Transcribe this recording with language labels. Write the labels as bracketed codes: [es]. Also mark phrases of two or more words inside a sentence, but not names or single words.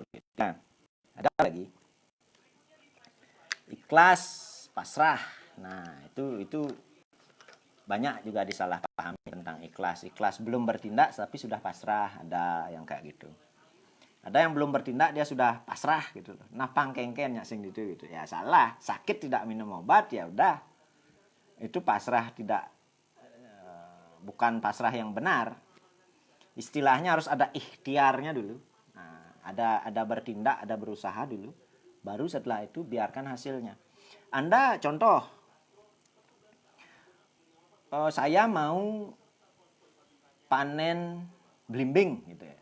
[id] Nah, ada lagi ikhlas, pasrah. Nah, itu banyak juga disalahpahami tentang ikhlas. Ikhlas belum bertindak tapi sudah pasrah, ada yang kayak gitu. Ada yang belum bertindak dia sudah pasrah gitu loh. [ban] Napang kengken sing gitu. [id] Ya salah, sakit tidak minum obat ya udah. Itu pasrah bukan pasrah yang benar. Istilahnya harus ada ikhtiarnya dulu. Nah, ada bertindak, ada berusaha dulu. Baru setelah itu biarkan hasilnya. Anda contoh, saya mau panen belimbing gitu ya.